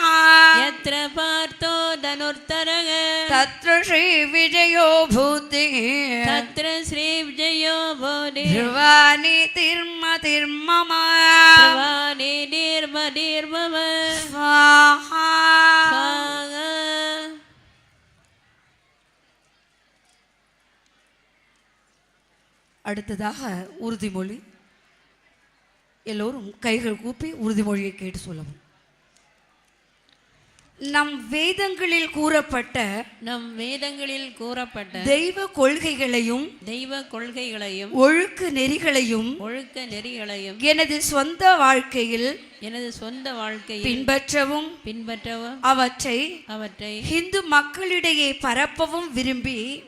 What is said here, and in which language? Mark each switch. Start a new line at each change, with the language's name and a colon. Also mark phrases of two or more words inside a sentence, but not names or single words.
Sanskrit: यत्र पार्थो धनुर्धरः तत्र श्रीविजयो भूतिः तत्र श्रीविजयो भूतिः ध्रुवानीतिर्मतिर्मम ध्रुवानीतिर्मतिर्मम स्वाहा स्वाहा
Tamil: அடுத்ததாக உறுதிமொழி. எல்லோரும் கைகள் கூப்பி உறுதிமொழியை கேட்டு சொல்லவும். நம் வேதங்களில் கூறப்பட்ட தெய்வ கொள்கைகளையும் ஒழுக்க நெறிகளையும் எனது சொந்த வாழ்க்கையில் பின்பற்றவும் அவற்றை இந்து மக்களிடையே பரப்பவும் விரும்பி